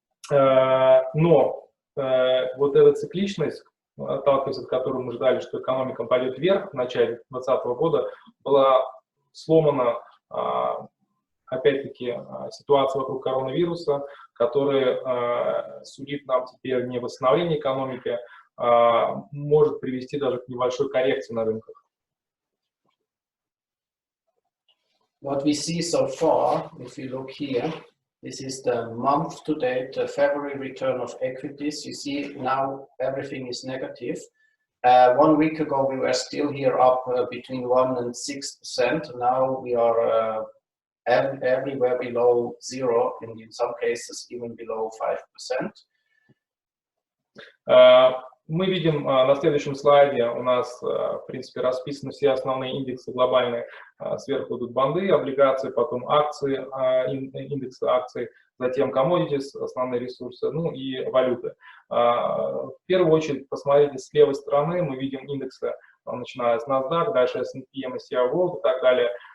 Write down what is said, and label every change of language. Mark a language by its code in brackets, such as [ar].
[ru] Но вот эта цикличность, отталкиваясь от которой мы ждали, что экономика пойдет вверх в начале 2020 года, была сломана опять-таки ситуация вокруг коронавируса, которая сулит нам теперь не восстановление экономики, может привести даже к небольшой коррекции на рынках. [en] What we see so far, if you look here, this is the month-to-date February return of equities. You see now everything is negative. 1 week ago we were still here up between 1 and 6%. Now we are everywhere below 0, and in some cases even below 5%. [ru] Мы видим на следующем слайде, у нас, в принципе, расписаны все основные индексы глобальные. Сверху идут банды, облигации, потом акции, индексы акций, затем Commodities, основные ресурсы, ну и валюты. В первую очередь, посмотрите, с левой стороны мы видим индексы, начиная с NASDAQ, дальше S&P, MSCI World и так далее.